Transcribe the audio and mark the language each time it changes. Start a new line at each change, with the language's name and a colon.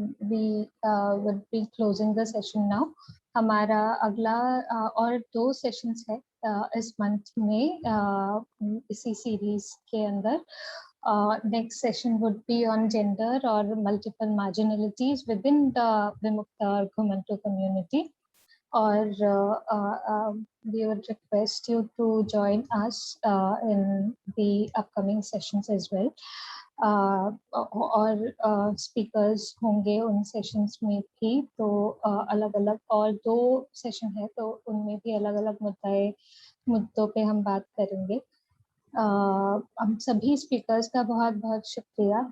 English: We would be closing the session now.
Hindi: हमारा अगला और 2 सेशंस है इस मंथ में इसी सीरीज के अंदर।
English: Next session would be on gender or multiple marginalities within the Vimukta Ghumantu community. और we would request you to join us in the upcoming sessions as well.
Hindi: और स्पीकर्स होंगे उन सेशंस में भी, तो अलग अलग और 2 सेशन है तो उनमें भी अलग अलग मुद्दों पे हम बात करेंगे। हम सभी स्पीकर्स का बहुत बहुत शुक्रिया।